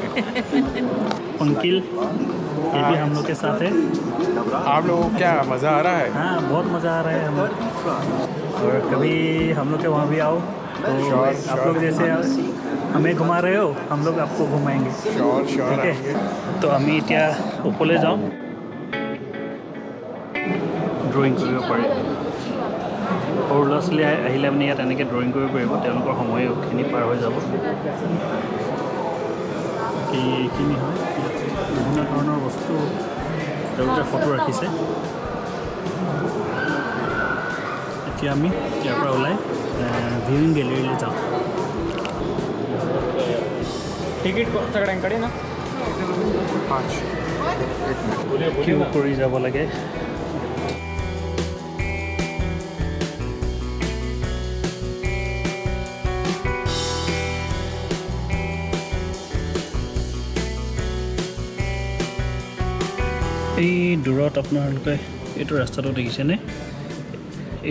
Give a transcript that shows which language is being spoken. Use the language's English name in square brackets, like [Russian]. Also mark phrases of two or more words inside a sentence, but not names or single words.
[Hindi] पंकिल ये भी हम लोग के साथ है आप लोगों को क्या मज़ा आ रहा है हाँ बहुत मज़ा आ रहा है हम और कभी हम लोग के वहाँ भी आओ तो आप लोग जैसे हमें घुमा रहे हो हम लोग आपको घुमाएंगे श्योर ठीक है तो [Assamese] আমি এতিয়া ওপৰলৈ যাওঁ ড্ৰয়িং কৰিব পাৰি সৰু ল'ৰা ছোৱালী আহিলে মানে ইয়াত এনেকৈ ড্ৰয়িং কৰিব পাৰিব তেওঁলোকৰ সময়খিনি পাৰ হৈ যাব এইখিনি হয় বিভিন্ন ধৰণৰ বস্তু তেওঁলোকে ফটো ৰাখিছে এতিয়া আমি ইয়াৰ পৰা ওলাই ভিউইং গেলেৰীলৈ যাওঁ [Marathi] टिकीट सगळ्यांकडे ना 5 [Assamese] কিউ কৰি যাব লাগে এই দূৰত আপোনালোকে এইটো ৰাস্তাটো দেখিছেনে এই